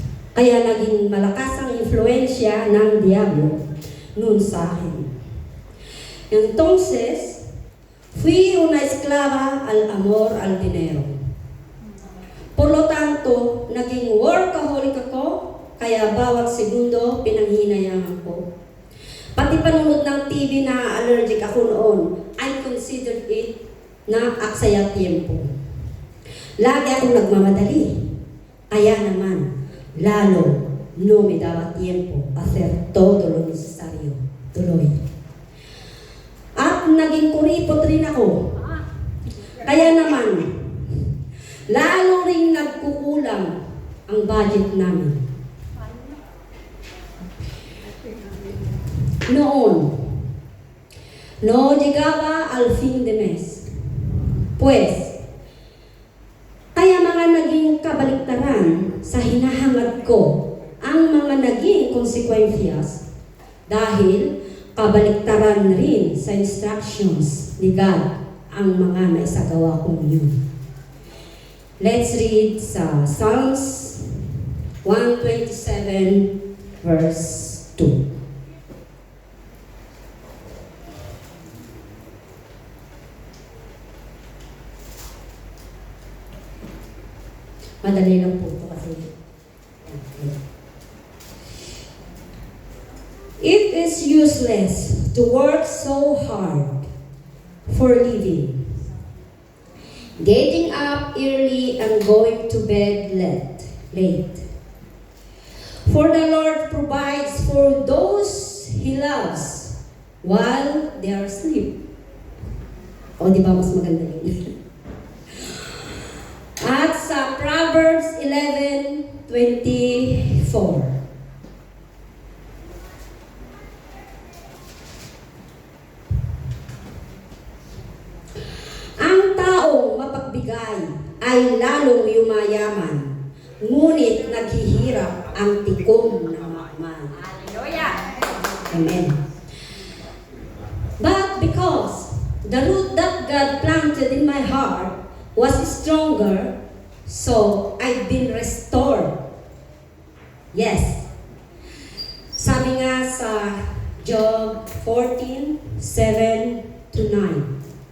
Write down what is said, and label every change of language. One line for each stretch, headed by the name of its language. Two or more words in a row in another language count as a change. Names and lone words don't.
Filipino: Kaya naging malakas ang influensya ng diablo noon sa akin.
Spanish: Entonces, fui una esclava al amor al dinero. Por lo tanto,
Filipino: naging workaholic ako, kaya bawat segundo pinanghinayangan ko. Pati panunod ng TV na allergic ako noon,
English: I considered it
Filipino: na aksaya tiempo. Lagi akong nagmamadali. Kaya naman, lalo
Spanish: no me daba tiempo hacer todo lo necesario.
Filipino: Tuloy. At naging kuripot rin ako. Kaya naman, lalo ring nagkukulang ang budget namin. Noon,
Spanish: no llegaba al fin de mes. Pues,
Filipino: kaya mga naging kabaliktaran sa hinahangad ko ang mga naging konsekwensyas dahil kabaliktaran rin sa instructions ni God ang mga naisagawa kong yun.
English: Let's read sa Psalms 127 verse 2.
Filipino: Madali lang po ito kasi.
English: It is useless to work so hard for living, getting up early and going to bed late. For the Lord provides for those He loves while they are asleep.
Filipino: O, di ba mas maganda yun? At sa Proverbs 11:24. Ang taong mapagbigay ay lalong yumayaman, ngunit naghihirap ang tikom ng mayaman.
English: Hallelujah! Amen. But because the root that God planted in my heart was stronger, so I've been restored. Yes.
Filipino: Sabi nga sa Job 14:7-9.